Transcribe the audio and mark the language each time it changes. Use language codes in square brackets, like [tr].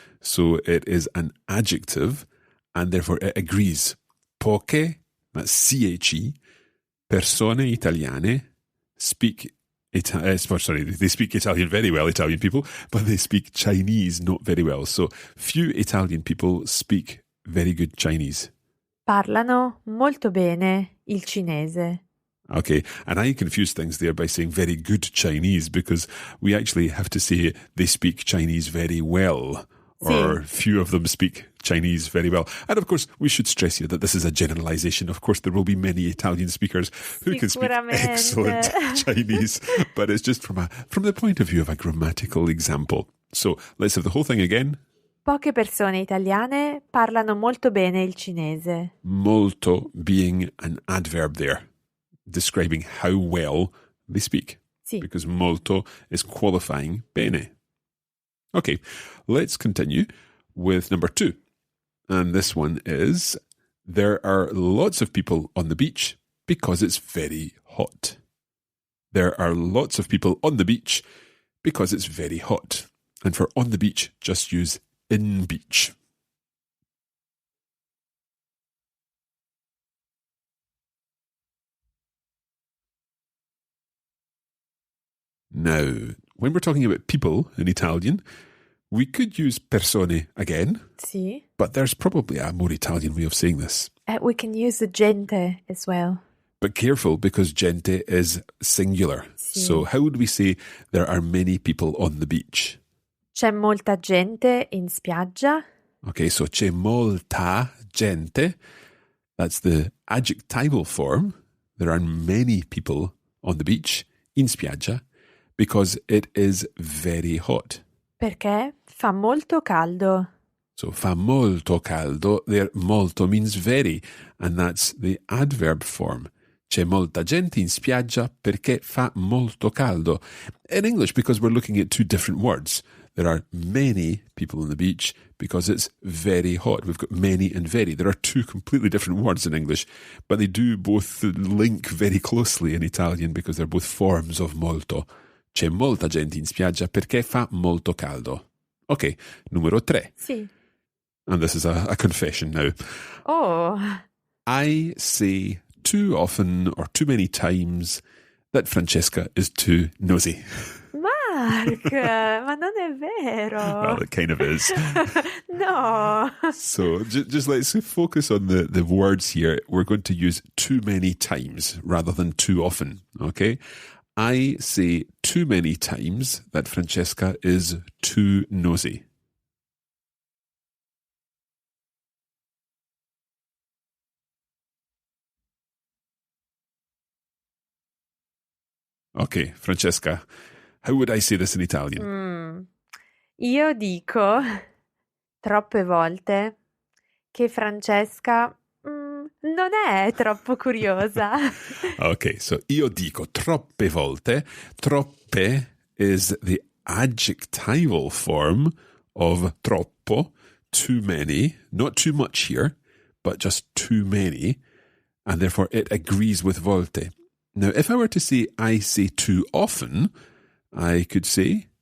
[en] So it is an adjective, and therefore it agrees. Poche, that's C-H-E, [it] persone italiane [en] speak they speak Italian very well, Italian people, but they speak Chinese not very well. So few Italian people speak very good Chinese. [it] Parlano molto bene il cinese. [en] Okay, and I confuse things there by saying very good Chinese because we actually have to say they speak Chinese very well, or few of them speak Chinese very well. And of course, we should stress here that this is a generalization. Of course, there will be many Italian speakers who can speak excellent Chinese, but it's just from the point of view of a grammatical example. So let's have the whole thing again. [it] Poche persone italiane parlano molto bene il cinese. [en] Molto being an adverb there, describing how well they speak. [it] Sì. [en] Because molto is qualifying bene. Okay, let's continue with number 2. And this one is, there are lots of people on the beach because it's very hot. There are lots of people on the beach because it's very hot. And for on the beach, just use in beach. Now, when we're talking about people in Italian, we could use persone again, [it] Sì. [en] but there's probably a more Italian way of saying this. We can use the gente as well. But careful, because gente is singular. [it] Sì. [en] So how would we say there are many people on the beach? [it] C'è molta gente in spiaggia. [en] Okay, so [it] c'è molta gente. [en] That's the adjectival form. There are many people on the beach, [it] in spiaggia, [en] because it is very hot. [it] Perché fa molto caldo. [en] So [it] fa molto caldo, [en] there molto means very, and that's the adverb form. [it] C'è molta gente in spiaggia perché fa molto caldo. [en] In English, because we're looking at two different words, there are many people on the beach because it's very hot. We've got many and very. There are two completely different words in English, but they do both link very closely in Italian because they're both forms of molto. [it] C'è molta gente in spiaggia perché fa molto caldo. [en] Okay, numero 3. [it] Sì. [en] And this is a confession now. Oh. I say too often or too many times that Francesca is too nosy. [it] Mark, ma non è vero. [en] Well, it kind of is. No. So just let's focus on the words here. We're going to use too many times rather than too often, okay? I say too many times that Francesca is too nosy. Okay, Francesca, how would I say this in Italian? [it] Io dico troppe volte che Francesca non è troppo curiosa. [en] Okay, so [it] io dico troppe volte. [en] Troppe is the adjectival form of troppo, too many, not too much here, but just too many, and therefore it agrees with volte. Now, if I were to say I say too often, I could say